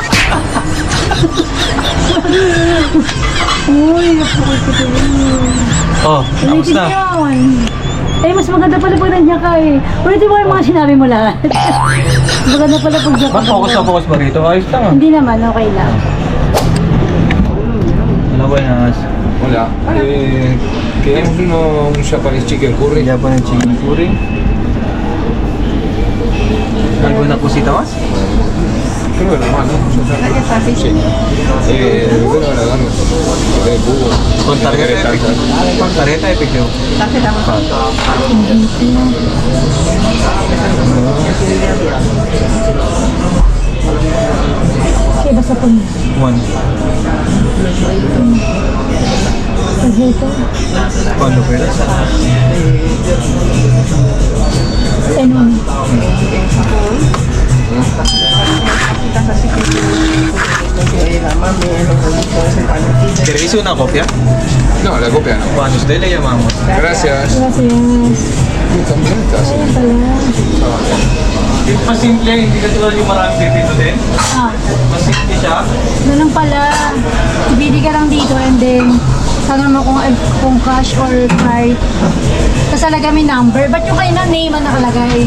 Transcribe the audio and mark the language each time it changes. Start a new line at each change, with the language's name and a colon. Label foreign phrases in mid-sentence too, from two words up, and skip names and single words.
Filipino: Uy, napakasito yun. Oh, tapos Ulitin na. yun. Eh, mas maganda pala pag nandiyan ka eh. Ulitin mo yung mga sinabi mo lahat. Maganda pala pag nandiyan ka. Focus ba rito? Ayos lang ah. Hindi naman, okay lang.
Spanish: Hola, buenas. Hola, queremos un
English: Japanese chicken curry. Japanese chicken curry.
Spanish: ¿Alguna cosita más? Creo que normal, ¿no? Sí. Bueno, la damos. De cubo. Con tarjeta de efectivo. Con tarjeta de efectivo.
Filipino: Okay, basta po.
English: One.
Spanish: Tarjeta. ¿Cuándo quieras?
Filipino: Ano?
Spanish: ¿Queréis una copia? No, la copia no. Cuando usted le llamamos. Gracias. Gracias. También estás.
Filipino: Ayun pala. Mas simple, hindi ka tulad yung maraming pipito din. Ah, Mas simple siya. ganun pala. Ibili ka lang dito
English: and then
Filipino: tanong mo kung
English: cash or card.
Filipino: Tapos talaga may number. Ba't yung kayo na name ang nakalagay?